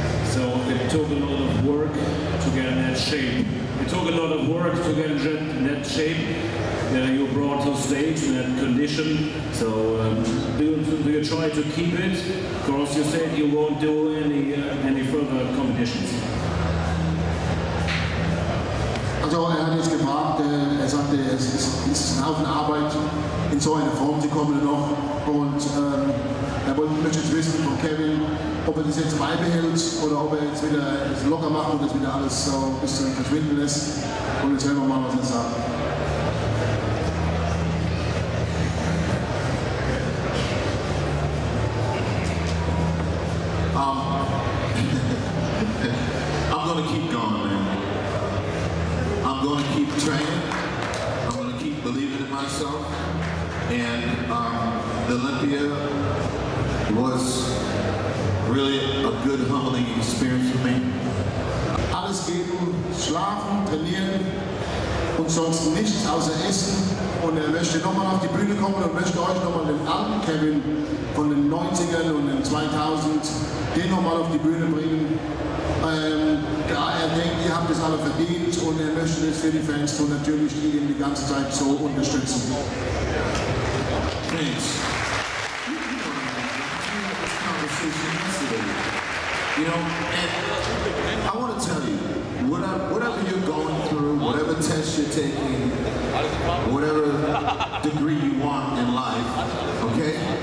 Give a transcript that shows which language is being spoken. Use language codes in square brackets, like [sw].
[en] So it took a lot of work to get in that shape. It took a lot of work to get in that shape. You brought to stage in that condition. So do you try to keep it? Because you said you won't do any further competitions. [de] Also er hat jetzt gefragt, er sagte, es ist ein Haufen Arbeit, in so eine Form zu kommen noch, und er möchte jetzt wissen von Kevin, ob er das jetzt beibehält oder ob er jetzt wieder das locker macht und das wieder alles so ein bisschen verschwinden lässt, und jetzt hören wir mal, was er sagt. [en] I'm going to keep going, man. keep training. I'm going to keep believing in myself. And the Olympia was really a good, humbling experience for me. [de] Alles geben, schlafen, trainieren und sonst nichts außer Essen. Und er möchte nochmal auf die Bühne kommen und möchte euch nochmal den alten Kevin von den 90ern und den 2000 den nochmal auf die Bühne bringen. Da er denkt, ihr habt es alle verdient und er möchte es für die Fans tun, natürlich, die ihn die ganze Zeit so unterstützen. [en] Thanks. You know, and I want to tell you, whatever you're going through, whatever test you're taking, whatever degree you want in life, okay?